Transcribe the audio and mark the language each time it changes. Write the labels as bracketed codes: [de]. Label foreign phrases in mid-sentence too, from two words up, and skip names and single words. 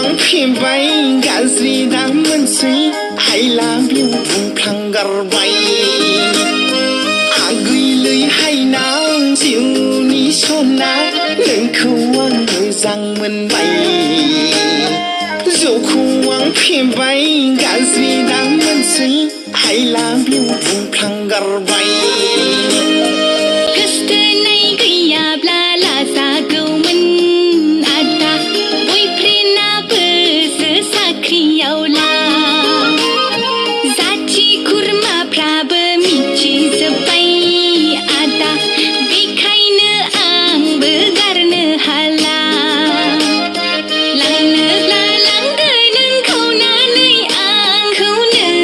[brx] फेबाय गाज्रि दा मोनसै [en] I love you [brx] बुंफ्लांगारबाय आगैलै हायनां जिउनि सना नोंखौ आं मोजां मोनबाय जौखौ आं फेबाय गाज्रि दा मोनसै [en] I love you [brx] बुंफ्लांगारबाय गोसथोनाय गैयाब्ला लाजागौमोन आदा बयफ्रेन्डआबोसो साख्रियावला जाथि खुरमाफ्राबो मिथिजोब्बाय आदा बेखायनो आंबो गारनो हाला लांनोब्ला लांदो नोंखौनानै आंखौनो